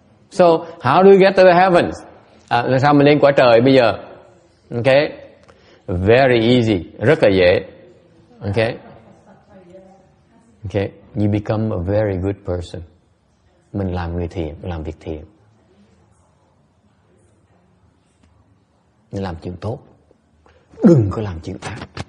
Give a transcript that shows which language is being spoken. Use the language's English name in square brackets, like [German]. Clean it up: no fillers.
[English] So, how do we get to the heavens? [Vietnamese] Làm sao mình lên cõi trời bây giờ? [English] Okay, very easy, [Vietnamese] rất là dễ. [English] Okay, okay, you become a very good person. [Vietnamese] Mình làm người thiện, làm việc thiện. Mình làm chuyện tốt, đừng có làm chuyện ác.